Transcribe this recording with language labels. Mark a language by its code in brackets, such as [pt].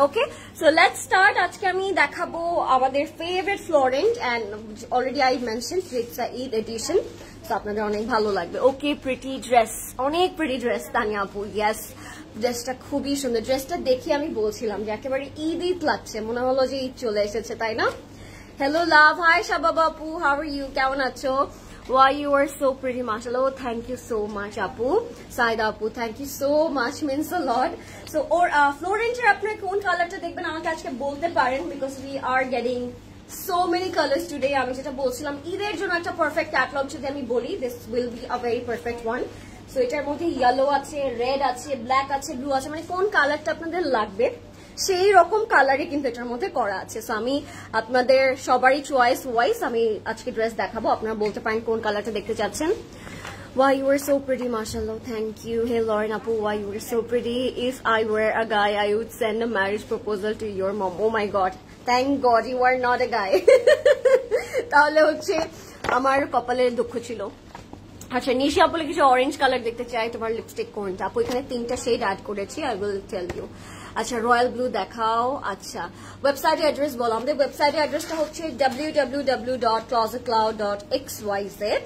[en] Okay, so let's start. [bn] আজকে আমি দেখাবো আমাদের favourite Florent, [en] And already I mention it's a Eid edition. [bn] So আপনাদের অনেক ভালো লাগবে। ওকে, প্রিটি ড্রেস, অনেক প্রিটি ড্রেস তানিয়া আপু। ইয়েস, ড্রেসটা খুবই সুন্দর। ড্রেসটা দেখে আমি বলছিলাম যে একেবারে ঈদ লাগছে, মনে হলো যে ঈদ চলে এসেছে, তাই না? [en] Hello love, hi Shababa Apu, how are you? [bn] কেমন আছো? [en] Why you are so pretty, mashallah. Oh, thank you so much Apu. Saida Apu, thank you so much, means a lot. So or Florencer [bn] আপনার কোন কালারটা দেখবেন আমাকে আজকে বলতে পারেন, [en] because we are getting so many colors today. [bn] আমি যেটা বলছিলাম ঈদের জন্য একটা পারফেক্ট ক্যাটালগ যদি আমি বলি, [en] this will be a very perfect one. [bn] So এটার মধ্যে ইয়েলো আছে, রেড আছে, ব্ল্যাক আছে, ব্লু আছে, মানে কোন কালারটা আপনাদের লাগবে সেই রকম কালারই কিন্তু এটার মধ্যে করা আছে। সো আমি আপনাদের সবারই চয়েস ওয়াইজ আমি আজকে ড্রেস দেখাবো, আপনারা বলতে পারেন কোন কালারটা দেখতে চাচ্ছেন। [en] Why you were so pretty, mashallah. Thank you. Hey Lauren Apu, why you were so pretty. If I were a guy, I would send a marriage proposal to your mom. Oh my god. Thank god you are not a guy. [bn] তাহলে হচ্ছে আমার কপালে দুঃখ ছিল। আচ্ছা নিশি আপু কিছু orange colour দেখতে চাই, তোমার লিপস্টিক কোনটা আপু? এখানে 3টা শেড অ্যাড করেছি, [en] I will tell you. [bn] আচ্ছা রয়্যাল ব্লু দেখাও। আচ্ছা ওয়েবসাইটের অ্যাড্রেস বলো। আমাদের ওয়েবসাইটের অ্যাড্রেসটা হচ্ছে www.closetcloud.xyz।